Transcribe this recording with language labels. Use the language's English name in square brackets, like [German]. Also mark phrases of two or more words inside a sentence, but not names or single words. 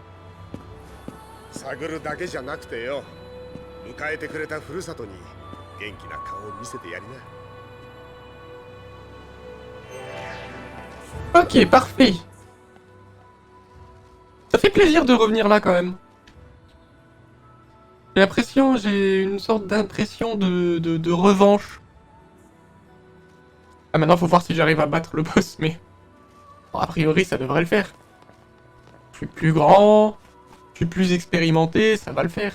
[Japanese] 探るだけじゃなくてよ、迎えてくれたふるさとに元気な顔を見せてやりな。 [French] Ok, parfait. Ça fait plaisir de revenir là quand même. J'ai une sorte d'impression de revanche. Ah, maintenant faut voir si j'arrive à battre le boss, mais... Bon, a priori ça devrait le faire. Je suis plus grand, je suis plus expérimenté, ça va le faire.